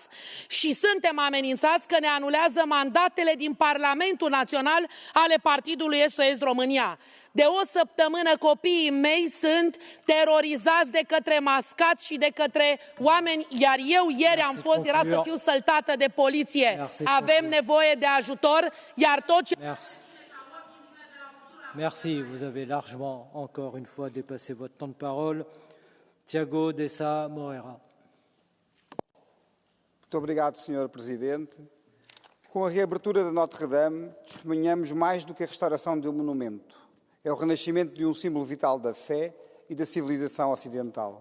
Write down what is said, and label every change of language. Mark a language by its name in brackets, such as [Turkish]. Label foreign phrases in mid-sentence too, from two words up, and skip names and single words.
[Romanian] Și suntem amenințați că ne anulează mandatele din Parlamentul Național ale partidului SOS România. De o săptămână copiii mei sunt terorizați de către mascați și de către oameni, iar eu ieri am fost, era să fiu săltată de poliție. Avem nevoie de ajutor, iar tot ce... [French] Merci, vous avez largement, encore une fois, dépassé votre temps de parole. Tiago Dessa Moreira. [Portuguese] Muito obrigado, Sr. Presidente. Com a reabertura de Notre-Dame, testemunhamos mais do que a restauração de um monumento. É o renascimento de um símbolo vital da fé e da civilização ocidental.